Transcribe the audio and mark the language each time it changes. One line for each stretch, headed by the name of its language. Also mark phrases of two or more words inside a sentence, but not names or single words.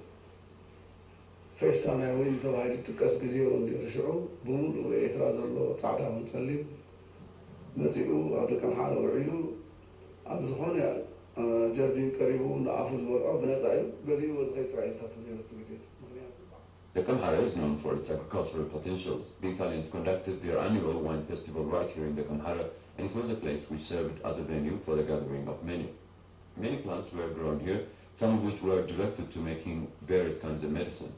Tigrinya: ፌስታ ናይ ወይኒ ተባሂሉ ይጥቀስ ግዜ ነይሩ ሽዑ ብምሉእ ኤርትራ ዘሎ ፃዕዳን ፀሊም መፂኡ ኣብ ደቀምሃረ ውዒሉ ኣብ ዝኾነ ጀርዲን ቀሪቡ ንኣፉ ዝበልዖ ብነፃ እዩ ገዚኡ ወዝኸይ ጥራይ ዝከፍል ነይሩ ግዜ
English: Dekemhare is known for its agricultural potentials. The Italians conducted their annual wine festival right here in Dekemhare, and it was a place which served as a venue for the gathering of many. Many plants were grown here, some of which were directed to making various kinds of medicine.